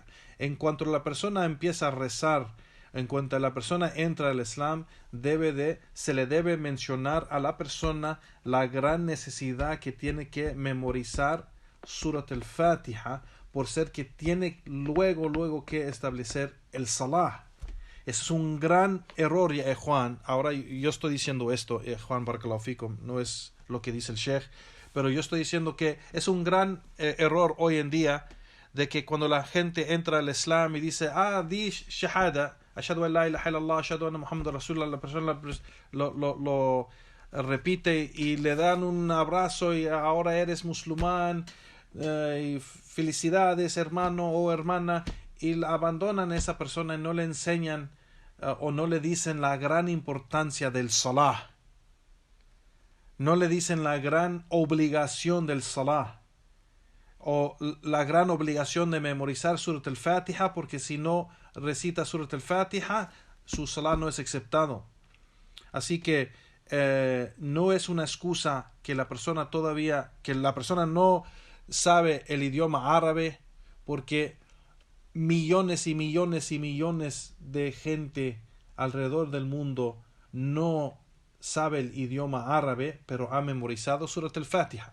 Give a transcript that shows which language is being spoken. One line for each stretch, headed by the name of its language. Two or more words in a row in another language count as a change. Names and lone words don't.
Spanish: En cuanto la persona empieza a rezar, en cuanto la persona entra al Islam, se le debe mencionar a la persona la gran necesidad que tiene que memorizar Surat al-Fatiha, por ser que tiene luego que establecer el salah. Es un gran error, ya Juan. Ahora yo estoy diciendo esto, Juan
Arabic: بارك الله فيكم,
Spanish: no es lo que dice el Sheikh, pero yo estoy diciendo que es un gran error hoy en día de que cuando la gente entra al Islam y dice,
Arabic: di shahada, أشهد أن لا إله إلا الله أشهد أن محمد رسول الله,
Spanish: la persona lo repite y le dan un abrazo y ahora eres musulmán, y felicidades hermano o hermana, y abandonan a esa persona y no le enseñan o no le dicen la gran importancia del salah, no le dicen la gran obligación del salah o la gran obligación de memorizar Surat al-Fatiha, porque si no recita Surat al-Fatiha su salah no es aceptado. Así que no es una excusa que la persona no sabe el idioma árabe, porque millones y millones y millones de gente alrededor del mundo no sabe el idioma árabe, pero ha memorizado Surat al-Fatiha.